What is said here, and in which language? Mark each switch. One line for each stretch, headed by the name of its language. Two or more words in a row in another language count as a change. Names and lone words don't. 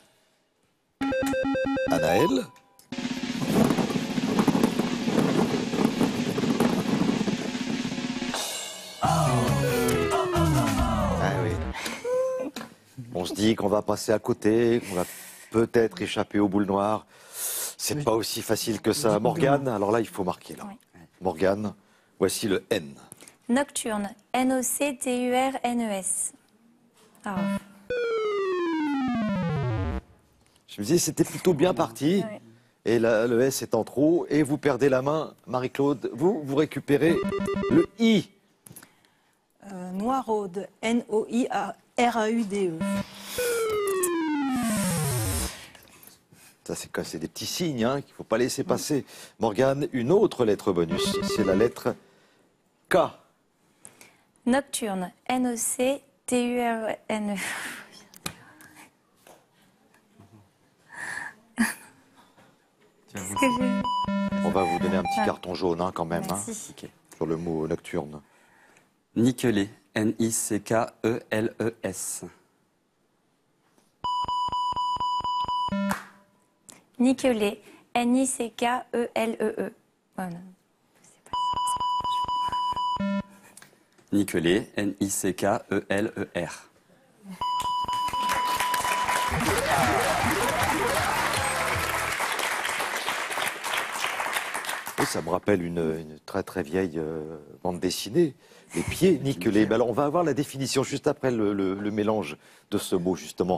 French: Anaël. Ah oui. On se dit qu'on va passer à côté, qu'on va peut-être échapper aux boules noires. C'est pas aussi facile que ça. Morgane, alors là, il faut marquer. Là. Oui. Morgane, voici le N. Nocturne, N-O-C-T-U-R-N-E-S. Ah, Je me disais, c'était plutôt bien parti. ouais. Et là, le S est en trop. Et vous perdez la main, Marie-Claude. Vous récupérez le I. Noiraude, N-O-I-R-A-U-D-E. Ça, c'est des petits signes hein, qu'il ne faut pas laisser passer. Morgane, une autre lettre bonus. C'est la lettre K. Nocturne, N-O-C-T-U-R-N-E. Qu'est-ce que j'ai... On va vous donner un petit Ah. carton jaune hein, quand même. Hein, Merci. sur le mot nocturne. Nickelé, N-I-C-K-E-L-E-S. Nickelet. N-I-C-K-E-L-E-E. Voilà. Nickelet, N-I-C-K-E-L-E-R. Oui, ça me rappelle une très très vieille bande dessinée. Les pieds nickelés. Mais alors, on va avoir la définition juste après le mélange de ce mot, justement.